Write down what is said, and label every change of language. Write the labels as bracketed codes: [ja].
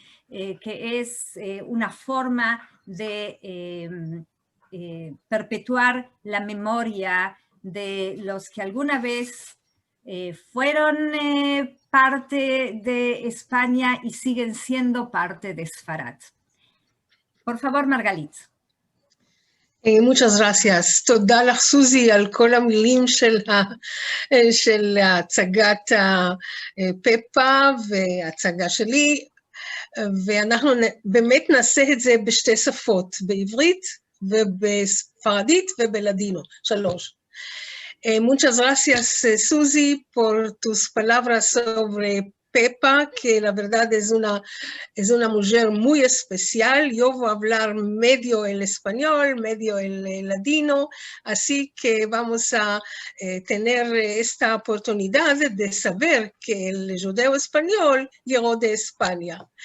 [es] que es una forma de perpetuar la memoria de los que alguna vez fueron parte de España y siguen siendo parte de Sfarad. Por favor, Margalit. Muchas gracias. [he] תודה לך, סוזי, על כל המילים של הצגת פפה והצגה שלי, ואנחנו באמת נעשה את זה בשתי שפות, בעברית ובספרדית ובלדינו, 3. [es] Muchas gracias, Susi, por tus palabras sobre Pepa, que la verdad es una mujer muy especial. Yo voy a hablar medio el español, medio el ladino, así que vamos a tener esta oportunidad de saber que el judeo español llegó de España.